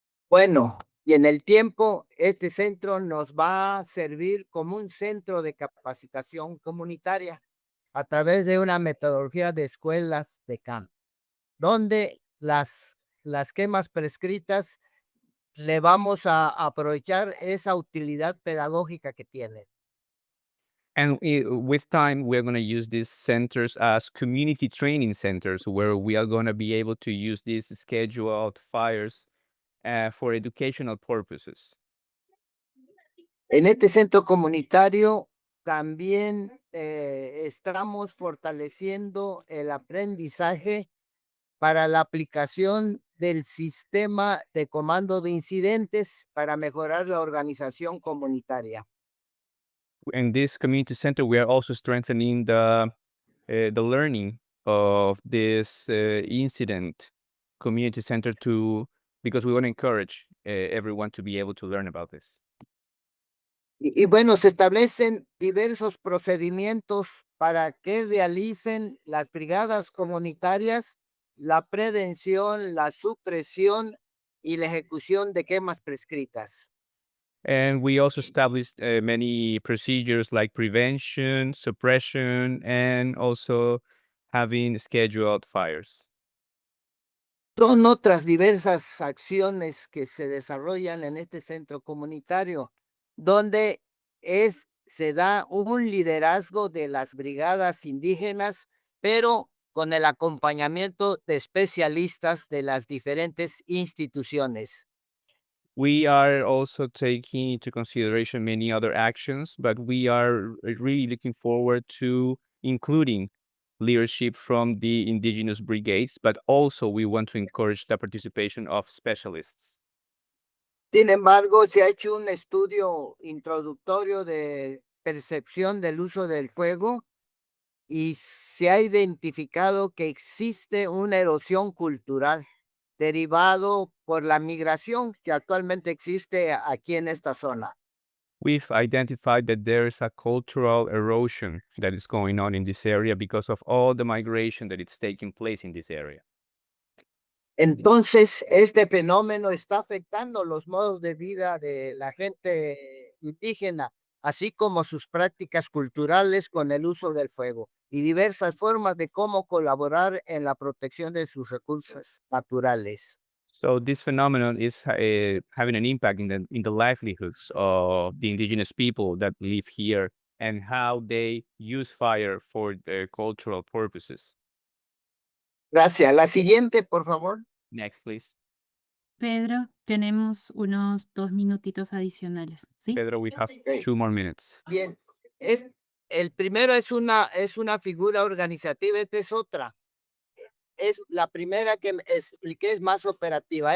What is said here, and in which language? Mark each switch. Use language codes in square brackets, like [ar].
[es] Bueno, y en el tiempo, este centro nos va a servir como un centro de capacitación comunitaria a través de una metodología de escuelas de campo, donde las quemas prescritas le vamos a aprovechar esa utilidad pedagógica que tienen. [en] And with time, we're going to use these centers as community training centers where we are going to be able to use these scheduled fires for educational purposes. [es] En este centro comunitario también estamos fortaleciendo el aprendizaje para la aplicación del sistema de comando de incidentes para mejorar la organización comunitaria. [en] In this community center, we are also strengthening the learning of this incident community center because we want to encourage everyone to be able to learn about this. [es] Y bueno, se establecen diversos procedimientos para que realicen las brigadas comunitarias la prevención, la supresión y la ejecución de quemas prescritas. [en] And we also established many procedures like prevention, suppression, and also having scheduled fires. [es] Son otras diversas acciones que se desarrollan en este centro comunitario, donde se da un liderazgo de las brigadas indígenas, pero con el acompañamiento de especialistas de las diferentes instituciones. [en] We are also taking into consideration many other actions, but we are really looking forward to including leadership from the indigenous brigades, but also we want to encourage the participation of specialists. [es] Sin embargo, se ha hecho un estudio introductorio de percepción del uso del fuego y se ha identificado que existe una erosión cultural derivado por la migración que actualmente existe aquí en esta zona. [en] We've identified that there is a cultural erosion that is going on in this area because of all the migration that is taking place in this area. [es] Entonces, este fenómeno está afectando los modos de vida de la gente indígena, así como sus prácticas culturales con el uso del fuego y diversas formas de cómo colaborar en la protección de sus recursos naturales. [en] So this phenomenon is having an impact in the livelihoods of the indigenous people that live here and how they use fire for their cultural purposes. [es] Gracias. La siguiente, por favor. [en] Next, please. [es] Pedro, tenemos unos 2 minutitos adicionales, ¿sí? [en] Pedro, we have Ok. 2 more minutes. [es] Bien, el primero es una figura organizativa, esta es otra. Es la primera que expliqué, es más operativa.